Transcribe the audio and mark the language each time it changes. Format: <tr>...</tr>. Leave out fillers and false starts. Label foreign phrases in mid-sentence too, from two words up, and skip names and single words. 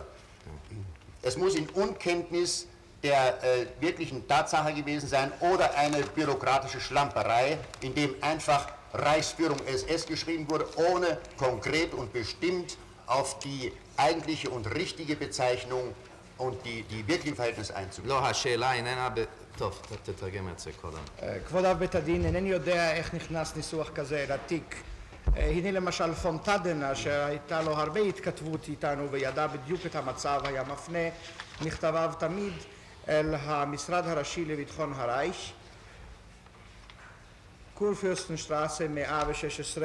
<de>Es muss in Unkenntnis der wirklichen Tatsache gewesen sein oder eine bürokratische Schlamperei, in dem einfach Reichsführung SS geschrieben wurde, ohne konkret und bestimmt auf die eigentliche und richtige Bezeichnung und die wirklichen Verhältnisse einzugehen.</de> <he>לא, השאלה איננה טוב, תתרגם את זה קודם. כבוד אב בית הדין, אינני יודע איך נכנס ניסוח כזה לתיק. הנה למשל פונטדן, אשר הייתה לו הרבה התכתבות איתנו וידע בדיוק את המצב, היה מפנה מכתביו תמיד אל המשרד הראשי לביטחון הרייך, קורפürstenstraße 116.</he>